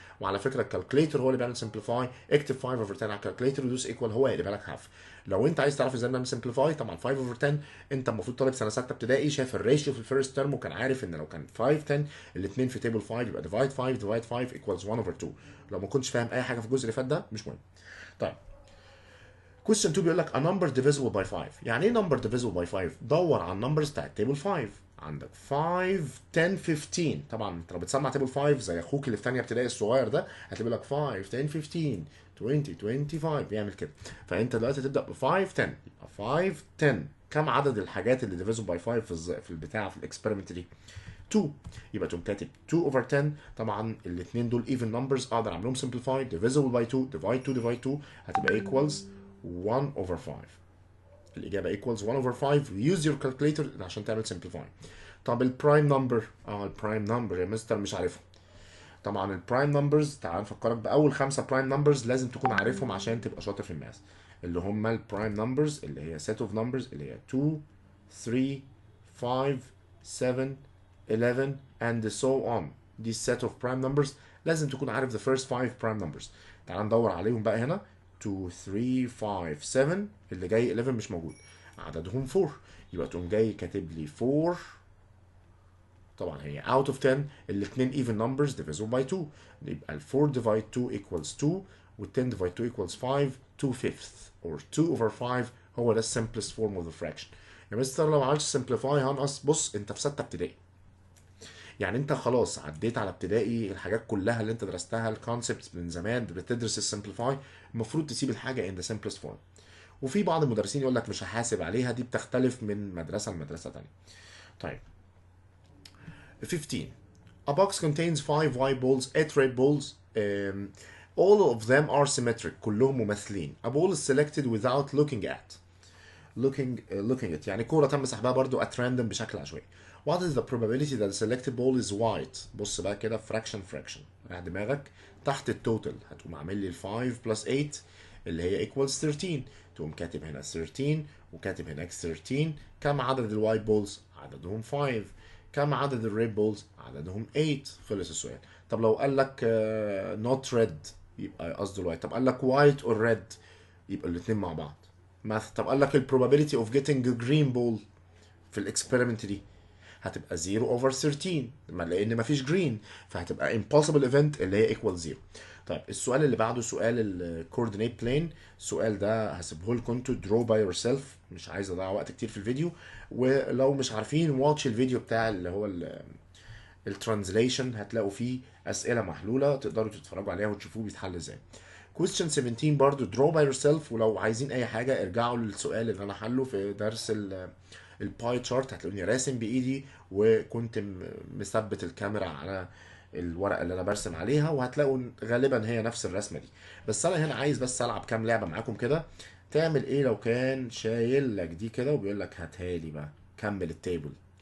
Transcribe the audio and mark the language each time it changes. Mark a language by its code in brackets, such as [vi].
[ar] وعلى فكره الكالكوليتر هو اللي بيعمل سمبليفاي. اكتب 5 over 10 على الكالكوليتر ودوس equal هو يقلبها لك half. لو انت عايز تعرف ازاي نعمل سمبليفاي طبعا 5 over 10 انت المفروض طالب سنه 6 ابتدائي شايف الريشيو في الفيرست ترم وكان عارف ان لو كان 5 10 الاثنين في تيبل 5 يبقى [en] divide 5 equals 1 over 2. [ar] لو ما كنتش فاهم اي حاجه في الجزء اللي فات ده مش مهم. طيب [en] question 2 [ar] بيقول لك [en] a number divisible by 5. [ar] يعني ايه [en] number divisible by 5؟ [ar] دور على النمبرز بتاعت تيبل 5. عندك 5 10 15. طبعا انت لو بتسمع تيبل 5 زي اخوك اللي في ثانيه ابتدائي الصغير ده هتلاقي لك 5 10 15 20 25 بيعمل كده. فانت دلوقتي تبدا ب 5 10 يبقى 5 10. كم عدد الحاجات اللي [en] divisible by 5 [ar] في البتاع في الاكسبيرمنت دي؟ 2. يبقى تقوم كاتب 2 over 10. طبعا الاثنين دول [en] even numbers [ar] اقدر اعملهم [en] simplify divisible by 2 divide 2 هتبقى equals 1 over 5. [ar] الإجابة [en] equals 1 over 5. use your calculator [ar] عشان تعمل [en] simplify. [ar] طب البرايم نمبر، البرايم نمبر يا مستر مش عارفهم. طبعا البرايم نمبرز، تعال نفكرك بأول 5 برايم نمبرز لازم تكون عارفهم عشان تبقى شاطر في الماث. اللي هم البرايم نمبرز اللي هي [en] set of numbers [ar] اللي هي 2 3 5 7 11 [en] and so on. دي set of prime numbers. [ar] لازم تكون عارف [en] the first 5 prime numbers. [ar] تعال ندور عليهم بقى هنا. 2 3 5 7 اللي جاي 11 مش موجود، عددهم 4، يبقى تقوم جاي كاتب لي 4. طبعا هي [en] out of 10. الاثنين even numbers divisible by 2، [ar] يبقى ال [en] 4 divide 2 equals 2 وال 10 divide 2 equals 5. 2 fifths or 2 over 5 [ar] هو ده [en] simplest form of the fraction. [ar] يا مستر لو عملتش simplify هنقص. بص انت في 6 ابتدائي، يعني انت خلاص عديت على ابتدائي، الحاجات كلها اللي انت درستها الكونسبتس من زمان بتدرس السمبليفاي، المفروض تسيب الحاجه [en] in the simplest form. [ar] وفي بعض المدرسين يقول لك مش هحاسب عليها، دي بتختلف من مدرسه لمدرسه ثانيه. طيب 15. [en] A box contains 5 white balls, 8 red balls. All of them are symmetric. [ar] كلهم مماثلين. [en] A ball is selected without looking at. [ar] looking at يعني كورة تم سحبها برضو [en] at random [ar] بشكل عشوائي. [en] What is the probability that the selected ball is white؟ [ar] بص بقى كده [en] fraction. [ar] راح دماغك تحت التوتال هتقوم عامل لي 5 plus 8 اللي هي equals 13. تقوم كاتب هنا 13 وكاتب هناك 13. كم عدد الوايت بولز؟ عددهم 5. كم عدد الريد بولز؟ عددهم 8. خلص السؤال. طب لو قال لك not red يبقى قصده الوايت. طب قال لك [en] white or red [ar] يبقى الاثنين مع بعض. مثلا طب قال لك ال [en] probability of getting a green ball [ar] في الاكسبيرمنت دي هتبقى 0 over 13 لان مفيش جرين، فهتبقى [en] impossible event [ar] اللي هي equal 0. طيب السؤال اللي بعده سؤال ال coordinate plane. السؤال ده هسيبه لكم انتوا [en] draw by yourself، [ar] مش عايز اضيع وقت كتير في الفيديو. ولو مش عارفين واتش الفيديو بتاع اللي هو الترانزليشن، هتلاقوا فيه اسئله محلوله تقدروا تتفرجوا عليها وتشوفوه بيتحل ازاي. [en] question 17 برضو draw by yourself. [ar] ولو عايزين اي حاجه ارجعوا للسؤال اللي انا حله في درس الباي تشارت، هتلاقوني راسم بايدي وكنت مثبت الكاميرا على الورقه اللي انا برسم عليها، وهتلاقوا غالبا هي نفس الرسمه دي. بس انا هنا عايز بس العب كام لعبه معاكم كده. تعمل ايه لو كان شايل لك دي كده وبيقول لك هاتها لي بقى كمل التيبل.